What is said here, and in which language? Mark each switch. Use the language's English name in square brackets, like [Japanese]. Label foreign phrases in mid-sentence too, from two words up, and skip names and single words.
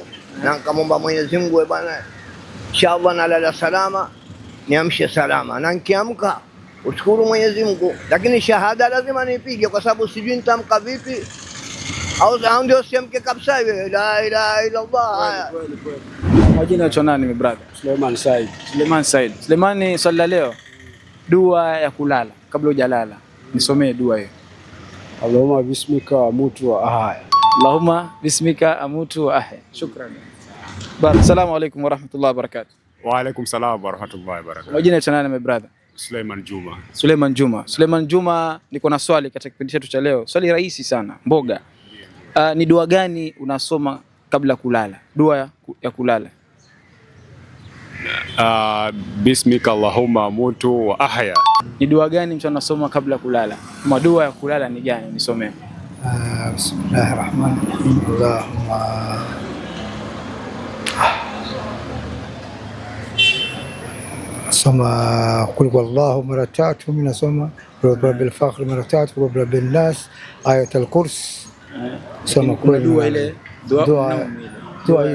[Swahili] Na nikamwomba Mwenyezi Mungu bwana. Inshallah nalala salama, niamshe salama. Na nikiamka ushukuru Mwenyezi Mungu. Lakini shahada lazima nipige kwa sababu sijui nitamka vipi. Au ndio siamke kabisa hivi. [Arabic] لا إله إلا الله. [Swahili] Majina yetu nani [English] my brother? [Swahili] Suleiman Said. Suleiman, swali la leo. Dua ya kulala kabla hujalala. Nisomee dua hiyo. [Arabic] اللهم باسمك أموت وأحيا. اللهم باسمك أموت وأحيا. Shukran. السلام عليكم ورحمة الله وبركاته. وعليكم السلام ورحمة الله وبركاته. [Swahili] Majina yetu nani [English] my brother? [Swahili] Suleiman Juma. Suleiman Juma. Suleiman Juma, niko na swali katika kipindi chetu cha leo. Swali rahisi sana, mboga. Ni dua gani unasoma kabla kulala? Dua ya kulala. [Arabic] باسمك اللهم أموت وأحيا. [Swahili] Ni dua gani mtu anasoma kabla kulala? Kama dua ya kulala ni gani? Nisomee. [Arabic] Bismillahirrahmanirrahim. [Swahili] Allahumma soma [Arabic] قل هو الله [Swahili] mara 3, mimi nasoma [Arabic] رب الفخر [Swahili] mara 3, [Arabic] رب الناس, آية الكرسي. [Swahili] Soma kuna dua ile dua